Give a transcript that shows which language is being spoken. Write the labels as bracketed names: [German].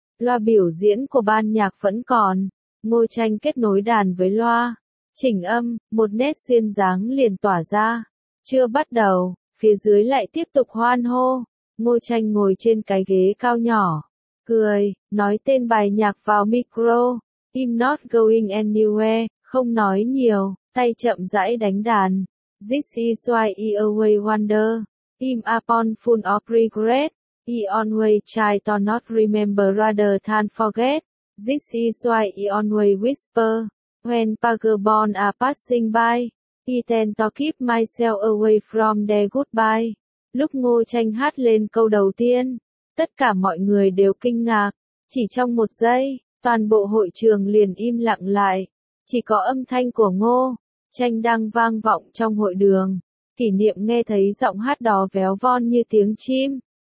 [Vietnamese] Loa biểu diễn của ban nhạc vẫn còn, Ngô Tranh kết nối đàn với loa, chỉnh âm, một nét duyên dáng liền tỏa ra. Chưa bắt đầu, phía dưới lại tiếp tục hoan hô. Ngô Tranh ngồi trên cái ghế cao nhỏ, cười, nói tên bài nhạc vào micro. [English] I'm not going anywhere, [Vietnamese] không nói nhiều, tay chậm rãi đánh đàn. [English] This is why I always wonder. I'm upon full of regret. I always try to not remember rather than forget. This is why I always whisper. When vagabonds are passing by, I tend to keep myself away from their goodbye. [Vietnamese] Lúc Ngô Tranh hát lên câu đầu tiên, tất cả mọi người đều kinh ngạc. Chỉ trong một giây, toàn bộ hội trường liền im lặng lại. Chỉ có âm thanh của Ngô Tranh đang vang vọng trong hội đường. Kỷ Niệm nghe thấy giọng hát đó véo von như tiếng chim.